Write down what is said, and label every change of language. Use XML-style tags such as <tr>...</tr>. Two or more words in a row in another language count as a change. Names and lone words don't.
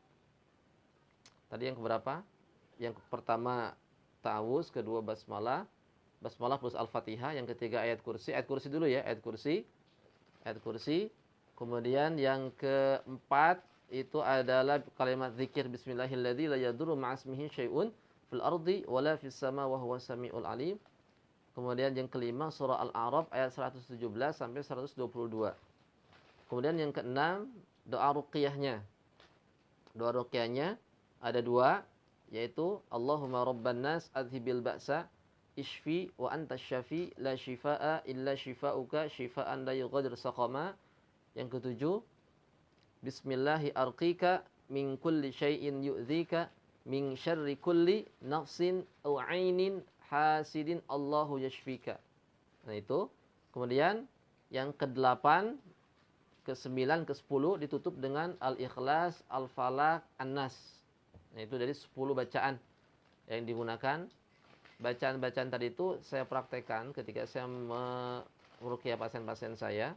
<id>Tadi yang keberapa? Yang pertama ta'awuz, kedua basmalah. Basmalah plus Al-Fatihah, yang ketiga ayat kursi. Ayat kursi dulu ya, ayat kursi. Ayat kursi. Kemudian yang keempat itu adalah kalimat zikir</id> <ar>بسم الله الذي لا يضر مع اسمه شيء في الأرض ولا في السماء وهو السميع العليم.</ar> <id>Kemudian yang kelima surah Al-A'raf ayat 117 sampai 122. Kemudian yang keenam doa ruqyahnya. Doa ruqyahnya ada dua, yaitu</id> <ar>اللهم رب الناس أذهب البأس اشف وأنت الشافي لا شفاء إلا شفاؤك شفاء لا يغادر سقما.</ar> <id>Yang ketujuh</id> <ar>بسم الله أرقيك من كل شيء يؤذيك من شر كل نفس أو عين حاسد الله يشفيك.</ar> <id>Nah itu. Kemudian yang ke-8, ke-9, ke-10 ditutup dengan Al-Ikhlas, Al-Falaq, An-Nas. Nah itu dari 10 bacaan yang digunakan. Bacaan-bacaan tadi itu saya praktekkan ketika saya meruqyah pasien-pasien saya.</id>